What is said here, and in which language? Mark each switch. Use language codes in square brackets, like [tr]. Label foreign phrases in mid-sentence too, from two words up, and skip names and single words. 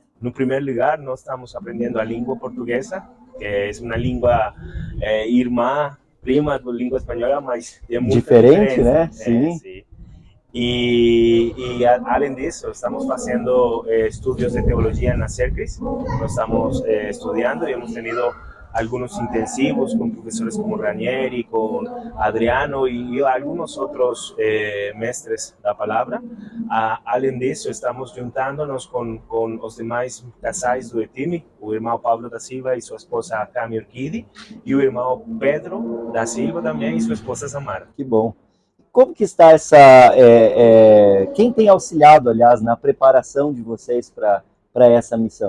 [pt] No primeiro lugar, nós estamos aprendendo a língua portuguesa, que é uma língua irmã, prima da língua espanhola, mas é muito diferente, né? Sim. Sim. E além disso, estamos fazendo estudos de teologia na CERCRIS. Nós estamos estudando e [es] hemos tenido algunos intensivos con profesores como Ranieri, con Adriano y algunos otros [pt] mestres da palavra. Além disso, [es] estamos juntándonos con [pt] os demais casais do time, o irmão Pablo da Silva e sua esposa Cami Urquidi, e o irmão Pedro da Silva também e sua esposa Samara. Que bom. Como que está quem tem auxiliado, aliás, na preparação de vocês para essa missão?